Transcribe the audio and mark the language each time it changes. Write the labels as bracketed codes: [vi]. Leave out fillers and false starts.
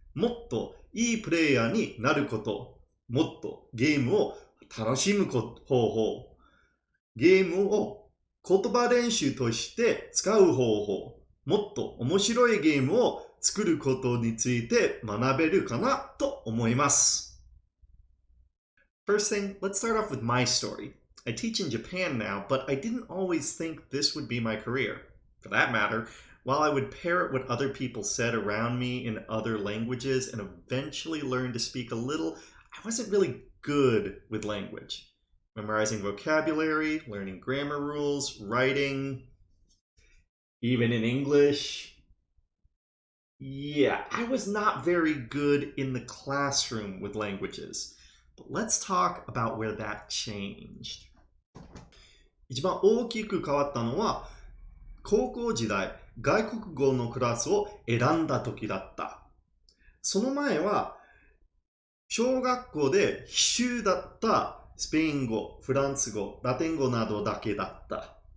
[ja] もっといいプレイヤーになること、もっとゲームを楽しむ方法、ゲームを言葉練習として使う方法、もっと面白いゲームを作ることについて学べるかなと思います。 [en] First thing, let's start off with my story. I teach in Japan now, but I didn't always think this would be my career. For that matter, while I would parrot what other people said around me in other languages and eventually learn to speak a little, I wasn't really good with language. Memorizing vocabulary, learning grammar rules, writing, even in English. Yeah, I was not very good in the classroom with languages. But let's talk about where that changed. [ja] 一番大きく変わったのは、高校時代、外国語のクラスを選んだ時だった。その前は、小学校で必修だったスペイン語、フランス語、ラテン語などだけだった。